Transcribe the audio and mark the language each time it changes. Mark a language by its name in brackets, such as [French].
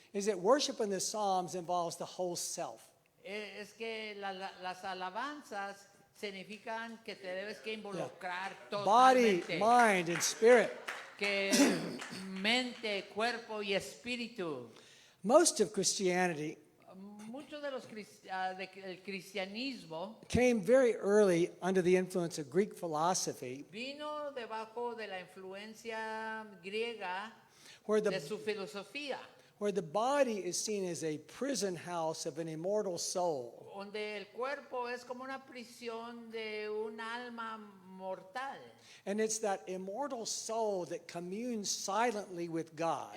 [English] is that worship in the Psalms involves the whole self. [Spanish] Es que las alabanzas significan que te debes que involucrar [English] Body, [Spanish] totalmente. [English] mind, and spirit. [Spanish] Que mente, cuerpo y espíritu. [English] Most of Christianity [Spanish] Mucho de los del cristianismo [English] came very early under the influence of Greek philosophy, [Spanish] vino debajo de la influencia griega [English] where [Spanish] de [English] the, [Spanish] su filosofía, [English] where the body is seen as a prison house of an immortal soul. [Spanish] donde el cuerpo es como una prisión de un alma mortal. [English] And it's that immortal soul that communes silently with God.